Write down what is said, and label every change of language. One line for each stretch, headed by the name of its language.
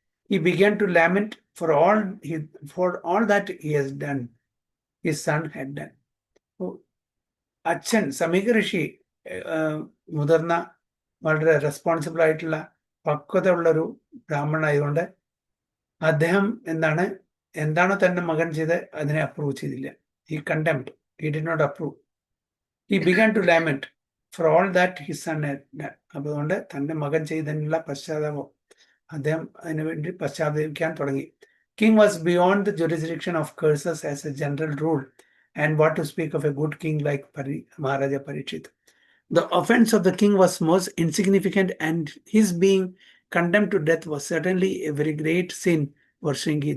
English: He began to lament for all that he has done, his son had done.
Malayalam: അച്ഛൻ സമീക ഋഷി മുതിർന്ന വളരെ responsible ആയിട്ടുള്ള പക്വത ഉള്ളൊരു ബ്രാഹ്മണനായതുകൊണ്ട് അദ്ദേഹം എന്താണോ തന്റെ മകൻ ചെയ്ത് അതിനെ അപ്രൂവ് ചെയ്തില്ല.
English: He condemned, he did not approve. He began to lament for all that his son had done.
Malayalam: അതുകൊണ്ട് തന്റെ മകൻ ചെയ്തതിനുള്ള പശ്ചാത്താപം അദ്ദേഹം അതിനുവേണ്ടി പശ്ചാത്തപിക്കാൻ തുടങ്ങി.
English: King was beyond the jurisdiction of curses as a general rule, and what to speak of a good king like Maharaja Parikshit. The offense of the king was most insignificant, and his being condemned to death was certainly a very great sin for Shringi.